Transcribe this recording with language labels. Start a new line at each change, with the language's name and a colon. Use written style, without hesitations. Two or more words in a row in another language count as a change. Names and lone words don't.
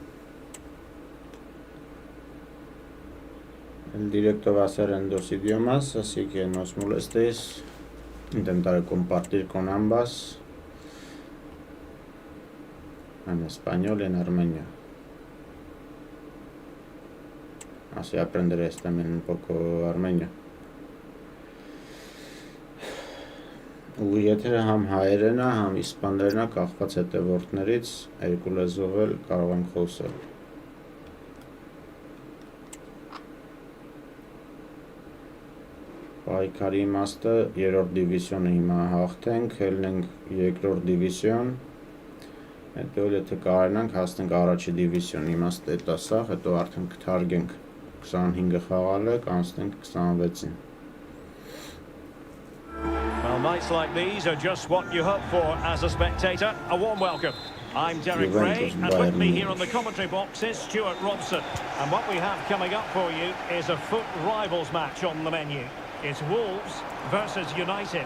Spanish: El directo va a ser en 2 idiomas, así que no os molestéis. Intentaré compartir con ambas, en español y en armenio. Así aprenderéis también un poco armenio.
Armenian: Ու եթե համ հայերեն է, համ իսպաներեն է, կախված հետևորդներից, երկու լեզվով էլ կարող ենք խոսել։ Պայքարի իմաստը 3-րդ դիվիզիոնը հիմա հաղթենք, ելնենք 2-րդ դիվիզիոն, հետո եթե կարողանանք հասնենք առաջի դիվիզիոն, իմաստը դա սա, հետո արդեն կթարգենք 25-ը խաղալը, կանցնենք 26-ին։
English: Well, nights like these are just what you hope for as a spectator. A warm welcome. I'm Derek Ray, and with me here on the commentary box is Stuart Robson. And what we have coming up for you is a Foot Rivals match on the menu. It's Wolves versus United.